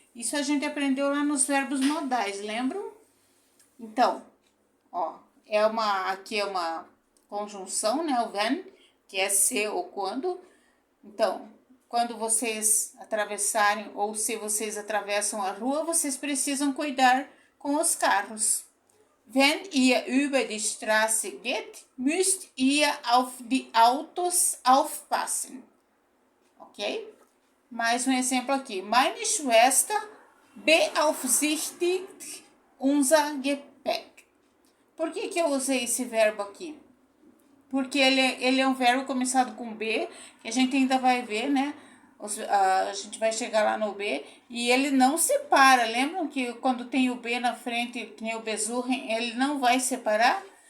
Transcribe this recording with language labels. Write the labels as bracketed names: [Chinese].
[Portuguese] Isso a gente aprendeu lá nos verbos modais, lembram? Então, ó, aqui é uma conjunção, né, o wenn, que é se ou quando. Então, quando vocês atravessarem ou se vocês atravessam a rua, vocês precisam cuidar com os carros. [German] Wenn ihr über die Straße geht, müsst ihr auf die Autos aufpassen. Ok? [Portuguese] Mais um exemplo aqui. [German] Meine Schwester beaufsichtigt unser Gepäck. [Portuguese] Por que eu usei esse verbo aqui? Porque ele é um verbo começado com B, que a gente ainda vai ver, né? A gente vai chegar lá no B, e ele não separa. Lembram que quando tem o B na frente, que nem o besuchen, ele não vai separar?